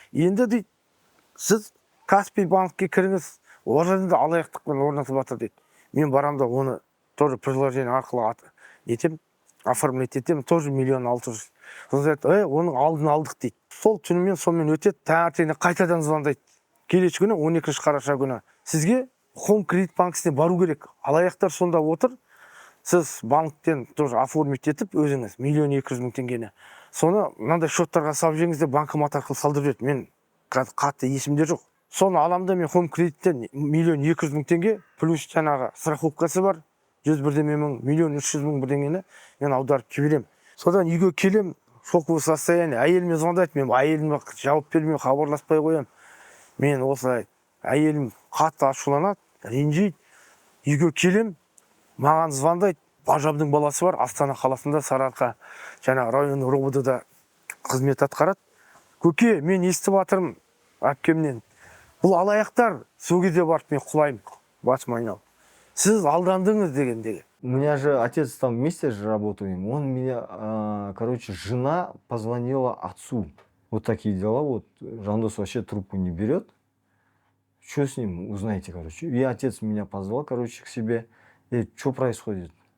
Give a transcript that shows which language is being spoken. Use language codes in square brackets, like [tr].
[kk] Енді дейді, сіз Каспий банкке кіріңіз, ол жерде алаяқтықпен орнатып жатыр дейді. Мен барамда оны тоже приложение арқылы оформлять етем, тоже 1,6 миллион. Сонда айтты, оның алдын алдық дейді. Сол түнімен сонымен өтеді, таңертеңіне қайтадан звондайды. Келесі күні 12 қараша күні сізге Home Credit банкісіне бару керек. Алаяқтар сонда отыр. Сіз банктен тоже оформить етіп өзіңіз 1,2 миллион теңгені. Соны мынандай счеттарға салып жеңіз деп банкомат арқылы салдырып жіберді. Мен қатты есімде жоқ. Соны аламда мен Home Credit'тен 1,2 миллион теңге плюс жаңағы страховкасы бар. 101 мың, 1,3 миллион бірдеңені мен аударып жіберем. Содан үйге келем, [ru] шоковый состояние. [kk] Әйеліме звондайды, мен әйеліме жауап бермей хабарласпай қоям. Мен осылай әйелім қатты ашуланады, ренжиді. Үйге келем, маған звондайды. Бажабдың баласы бар, Астана қаласында Сарыарқа район РОВД-да қызмет атқарады. Көке, мен естіп жатырмын әпкемнен. Бұл алаяқтар, сол кезде барып мен құлаймын, басым айналып. сіз алдандыңыз дегендегі. [ru] У меня же отец там вместе же работаем. Он меня, короче, жена позвонила отцу. Вот такие дела. Вот Жандос вообще трубку не берет. Что с ним? Узнайте, короче. И отец меня позвал, короче, к себе. И что происходит?